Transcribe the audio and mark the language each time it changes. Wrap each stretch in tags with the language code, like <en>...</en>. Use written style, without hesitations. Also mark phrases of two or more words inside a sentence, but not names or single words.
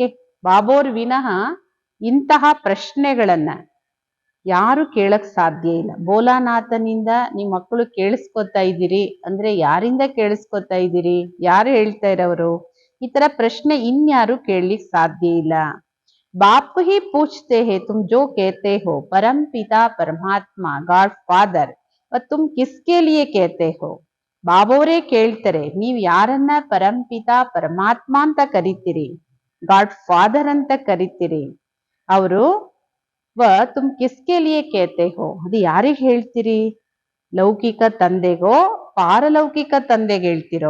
<kn>ಬಾಬೋರ್ ವಿನಃ ಇಂತಹ ಪ್ರಶ್ನೆಗಳನ್ನ ಯಾರು ಕೇಳಕ್ ಸಾಧ್ಯ ಇಲ್ಲ. ಬೋಲಾನಾಥನಿಂದ ನಿಮ್ ಮಕ್ಕಳು ಕೇಳಿಸ್ಕೊತಾ ಇದ್ದೀರಿ ಅಂದ್ರೆ ಯಾರಿಂದ ಕೇಳಿಸ್ಕೊತಾ ಇದ್ದೀರಿ, ಯಾರು ಹೇಳ್ತಾ ಇರೋರು? ಈ ತರ ಪ್ರಶ್ನೆ ಇನ್ಯಾರು ಕೇಳಲಿಕ್ ಸಾಧ್ಯ ಇಲ್ಲ.</kn> <hi>बाप ही पूछते हैं तुम जो कहते हो परम पिता परमात्मा</hi> <en>God Father</en> <hi>व तुम किसके लिए कहते हो.</hi> <kn>ಬಾಬೋರೇ ಕೇಳ್ತಾರೆ, ನೀವ್ ಯಾರನ್ನ ಪರಂಪಿತ ಪರಮಾತ್ಮ ಅಂತ ಕರಿತೀರಿ,</kn> <en>God Father</en> <kn>ಅಂತ ಕರಿತೀರಿ. ಅವರು</kn> <hi>तुम किसके लिए कहते हो,</hi> <kn>ಅದು ಯಾರಿಗ್ ಹೇಳ್ತೀರಿ? ಲೌಕಿಕ ತಂದೆಗೋ ಪಾರಲೌಕಿಕ ತಂದೆಗೆ ಹೇಳ್ತಿರೋ?</kn>